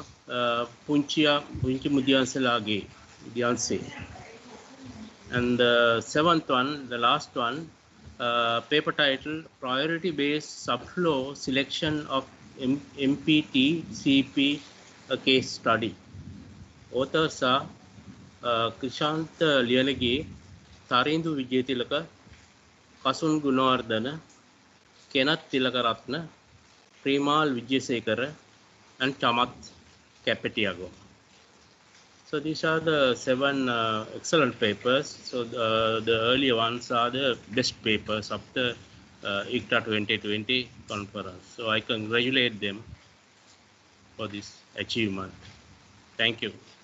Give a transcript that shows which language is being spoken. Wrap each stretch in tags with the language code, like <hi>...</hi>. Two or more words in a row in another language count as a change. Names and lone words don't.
<en>Punchimudianselage. And the seventh one, the last one, paper title, Priority Based Subflow Selection of MPT CP, a Case Study. Authors are Krishant Liyanage, Tarindu Vijayatilaka, Kasun Gunawardana, Kenneth Tilakaratna, Premal Vijayasekara, and Chamath Kapetiago. So these are the 7 excellent papers. So the earlier ones are the best papers of the ICTer 2020 conference. So I congratulate them for this achievement. Thank you.</en>